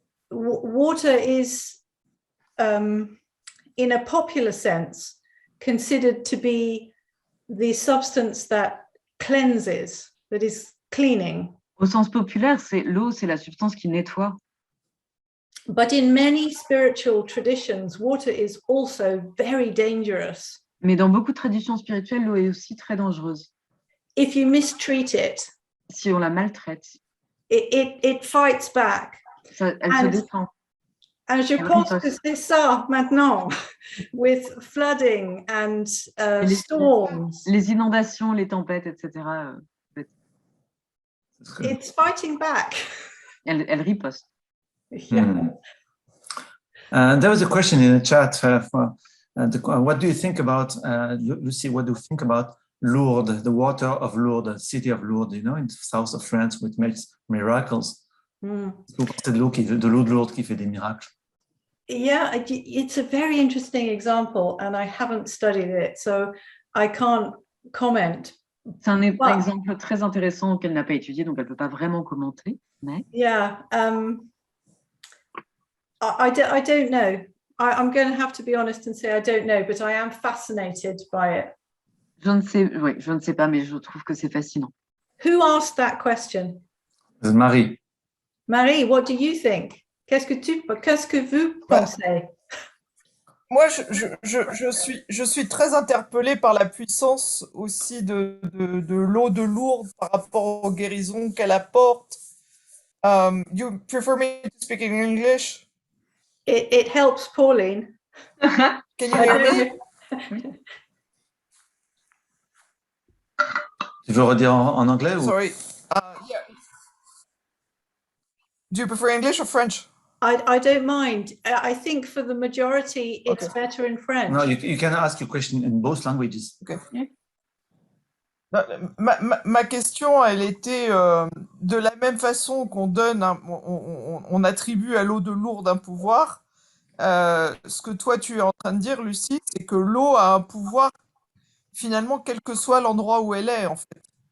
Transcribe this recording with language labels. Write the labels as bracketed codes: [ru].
[en] Water is, in a popular sense, considered to be the substance that cleanses, that is cleaning. [fr] Au sens populaire, l'eau, c'est la substance qui nettoie. [en] But in many spiritual traditions, water is also very dangerous. [fr] Mais dans beaucoup de traditions spirituelles, l'eau est aussi très dangereuse. [en] If you mistreat it, [fr] Si on la maltraite, [en] it fights back. [fr] elle se défend. And je pense que c'est ça maintenant, [en] with flooding and storms. [fr] Les inondations, les tempêtes, etc. [en] It's fighting back. [fr] Elle riposte. [en] Yeah. There was a question in the chat. What do you think about, Luci, what do you think about Lourdes, the water of Lourdes, the city of Lourdes, in the south of France, which makes miracles? [fr] Vous pensez de l'eau de Lourdes qui fait des miracles? [en] Yeah, it's a very interesting example, and I haven't studied it, so I can't comment. [fr] C'est un exemple très intéressant qu'elle n'a pas étudié, donc elle ne peut pas vraiment commenter. Mais... [en] Yeah, I don't know. I'm going to have to be honest and say I don't know, but I am fascinated by it. [fr] Je ne sais pas, mais je trouve que c'est fascinant. [en] Who asked that question? Marie. Marie, what do you think? [fr] Qu'est-ce que vous pensez? Moi, je suis très interpellée par la puissance aussi de l'eau de Lourdes par rapport aux guérisons qu'elle apporte. [en] You prefer me to speak in English? It helps Pauline. Can you hear me? [fr] Tu veux redire en anglais ou... [en] Sorry. Yeah. Do you prefer English or French? I don't mind. I think for the majority, it's better in French. No, you can ask your question in both languages. Okay. [fr] Ma question, elle était de la même façon qu'on donne, on attribue à l'eau de Lourdes un pouvoir. Ce que toi tu es en train de dire, Lucie, c'est que l'eau a un pouvoir finalement quel que soit l'endroit où elle est en fait.